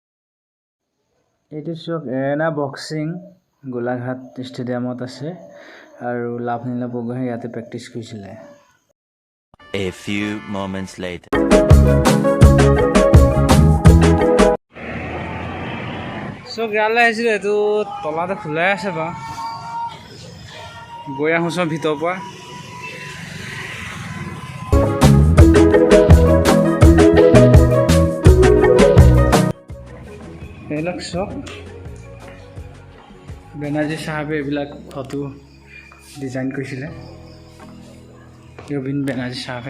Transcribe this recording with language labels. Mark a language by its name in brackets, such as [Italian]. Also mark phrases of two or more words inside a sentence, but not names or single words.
[Assamese] এইটো চক এৰিনা বক্সিং গোলাঘাট ষ্টেডিয়ামত আছে আৰু লাভলীনা বৰগোহাঁই ইয়াতে প্ৰেক্টিছ কৰিছিলে। [English] A few moments later. [Assamese] চ' গ্ৰাললৈ আহিছিলোঁ, এইটো তলাতে খোলাই আছে বাৰু, গৈ আহোঁ ভিতৰৰ পৰা। এইবিলাক চব বেনাৰ্জী চাহাবে এইবিলাক ফটো ডিজাইন কৰিছিলে, ৰবীন বেনাৰ্জী চাহাবে।